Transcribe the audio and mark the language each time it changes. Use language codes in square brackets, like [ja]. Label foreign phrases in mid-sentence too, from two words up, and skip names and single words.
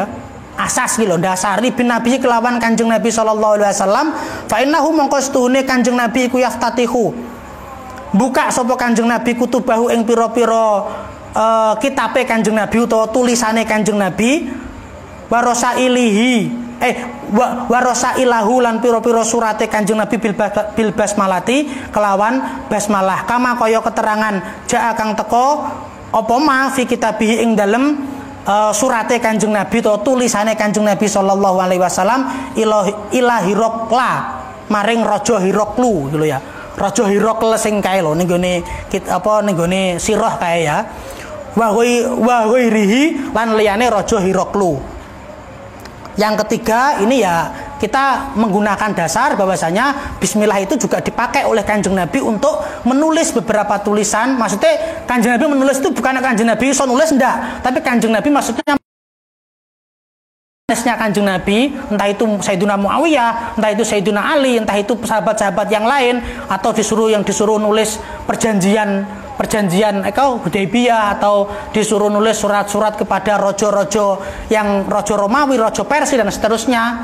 [id] Asas gitu, [jv] dasari bin Nabi kelawan Kanjeng Nabi [ar] sallallahu alaihi wasallam fa innahu [jv] mongko setuhune Kanjeng Nabi iku yaftatihu buka sapa Kanjeng Nabi kutubahu ing pira-pira kitabe Kanjeng Nabi utawa tulisane Kanjeng Nabi warosailahu lan pira-pira surate Kanjeng Nabi [ar] bil basmalati [jv] kelawan basmalah kama kaya keterangan jaa kang teko apa [ar] ma fi kitabihi [jv] ing dalem surate Kanjeng Nabi atau tulisane Kanjeng Nabi [ar] sallallahu alaihi wasallam ila Hirokla [jv] maring Raja Hiroklu gitu ya. Raja Hirokl sing kae lho ning gone ning gone sirah kae ya. [ar] Wa ghairihi [jv] lan liyane Raja Hiroklu. [id] Yang ketiga ini ya kita menggunakan dasar bahwasanya bismillah itu juga dipakai oleh Kanjeng Nabi untuk menulis beberapa tulisan. Maksudnya Kanjeng Nabi menulis itu bukan Kanjeng Nabi [jv] iso nulis ndak, [id] tapi Kanjeng Nabi maksudnya tulisnya Kanjeng Nabi, entah itu Sayyidina Muawiyah, entah itu Sayyidina Ali, entah itu sahabat-sahabat yang lain, atau disuruh nulis perjanjian Hudaybiyah, atau disuruh nulis surat-surat kepada rojo-rojo yang rojo Romawi, rojo Persia dan seterusnya.